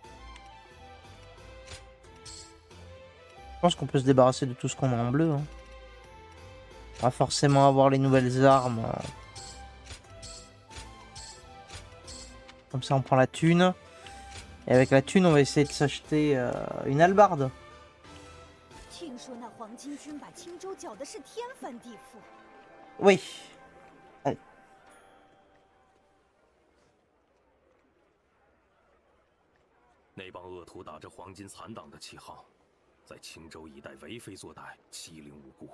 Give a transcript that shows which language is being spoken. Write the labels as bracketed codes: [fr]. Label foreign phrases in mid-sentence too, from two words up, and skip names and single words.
[fr] Je pense qu'on peut se débarrasser de tout ce qu'on a en bleu. Hein. Pas forcément avoir les nouvelles armes. Comme ça, on prend la thune. Et avec la thune, on va essayer de s'acheter une hallebarde. [zh] 听说那黄巾军把青州搅的是天翻地覆。 [fr] Oui. Allez. [zh] 那帮恶徒打着黄金残党的旗号，在青州一带为非作歹，欺凌无辜。